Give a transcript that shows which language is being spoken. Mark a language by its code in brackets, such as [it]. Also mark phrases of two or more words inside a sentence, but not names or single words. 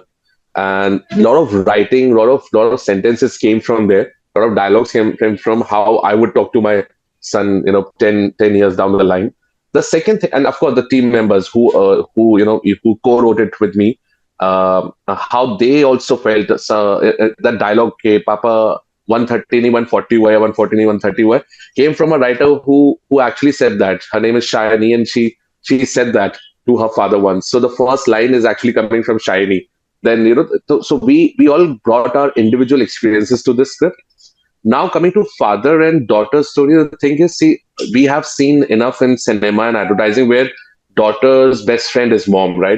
[en] And a lot of writing, lot of sentences came from there. A lot of dialogues came from how I would talk to my son, 10 years down the line. The second thing, and of course, the team members who co-wrote it with me, how they also felt that dialogue, [hi] कि, पापा 130 नहीं 140 हुआ है, 140 नहीं 130 हुआ है, [en] came from a writer who actually said that. Her name is Shayani, and she said that to her father once. So the first line is actually coming from Shayani. Then so we all brought our individual experiences to this script. Now coming to father and daughter story, the thing is, see, we have seen enough in cinema and advertising where daughter's best friend is mom, right?